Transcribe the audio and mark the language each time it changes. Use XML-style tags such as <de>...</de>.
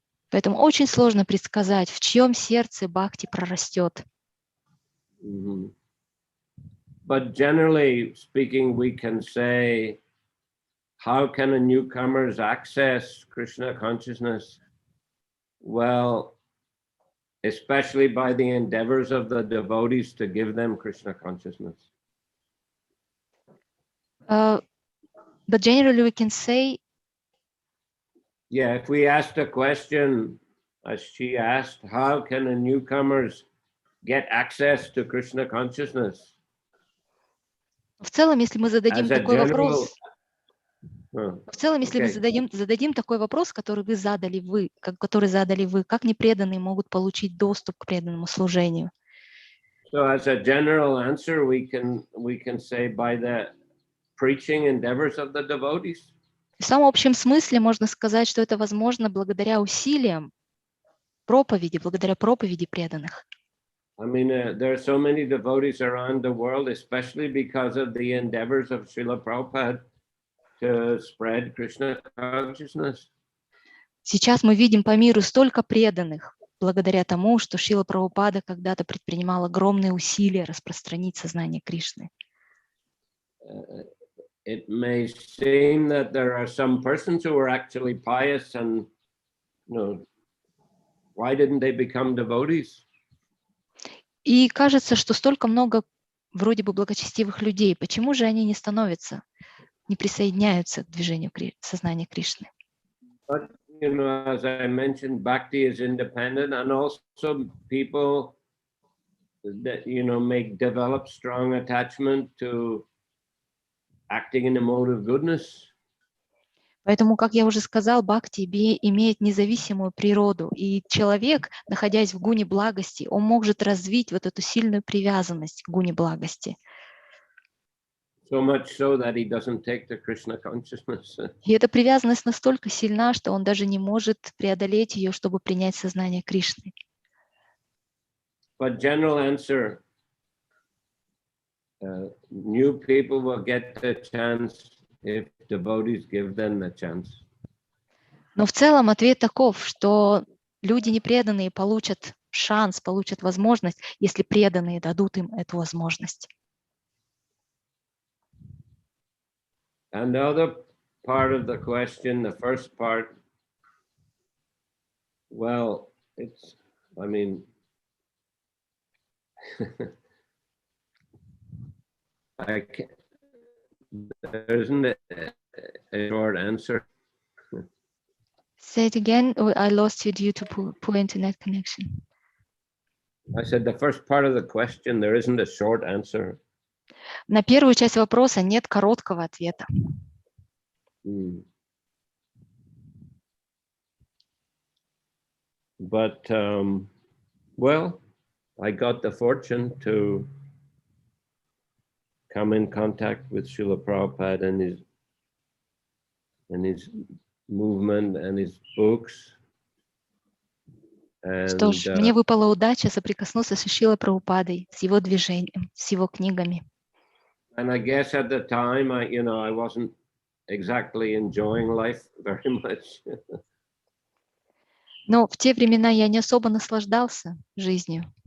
<ru>Поэтому очень сложно предсказать, в чьем сердце бхакти прорастет. Mm-hmm.</ru> <en>But generally speaking, we can say, how can a newcomer's access Krishna consciousness? Well, especially by the endeavors of the devotees to give them Krishna consciousness. But generally we can say, yeah, if we asked a question, as she asked, how can a newcomers get access to Krishna consciousness?</en> <ru>В целом, если мы зададим такой вопрос, зададим такой вопрос, который задали вы, как непреданные могут получить доступ к преданному служению?</ru> <en>So as a general answer, we can say by the preaching endeavors of the devotees.</en> <ru>В самом общем смысле можно сказать, что это возможно благодаря усилиям проповеди, благодаря проповеди преданных.</ru> <en>I mean, there are so many devotees around the world, especially because of the endeavors of Srila Prabhupada to spread Krishna consciousness.</en> <ru>Сейчас мы видим по миру столько преданных, благодаря тому, что Шрила Прабхупада когда-то предпринимал огромные усилия распространить сознание Кришны.</ru> <en>It may seem that there are some persons who are actually pious and, why didn't they become devotees?</en> <ru>И кажется, что столько много вроде бы благочестивых людей. Почему же они не становятся, не присоединяются к движению сознания Кришны?</ru> <en>But, as I mentioned, bhakti is independent, and also people that, may develop strong attachment to acting in the mode of goodness.</en> <ru>Поэтому, как я уже сказал, бхакти имеет независимую природу, и человек, находясь в гуне благости, он может развить вот эту сильную привязанность к гуне благости.</ru> <en>So much so that he doesn't take the Krishna consciousness.</en> <ru>И эта привязанность настолько сильна, что он даже не может преодолеть ее, чтобы принять сознание Кришны.</ru> <en>But general answer, new people will get the chance if devotees give them the chance.</en> <ru>Но в целом ответ таков, что люди непреданные получат шанс, получат возможность, если преданные дадут им эту возможность.</ru> <en>And the other part of the question, the first part, well, it's, I mean, there isn't a short answer. Say it again. I lost you due to poor internet connection. I said the first part of the question, there isn't a short answer.</en> <ru>На первую часть вопроса нет короткого ответа.</ru> <en>But, well, I got the fortune to come in contact with Srila Prabhupada and his movement and his books.</en> <ru>Что ж, мне выпала удача соприкоснуться с Шрилой Прабхупадой, с его движением, с его книгами.</ru> <en>And I guess at the time, I wasn't exactly enjoying life very much.</en> <ru>Но в те времена я не особо наслаждался жизнью.</ru>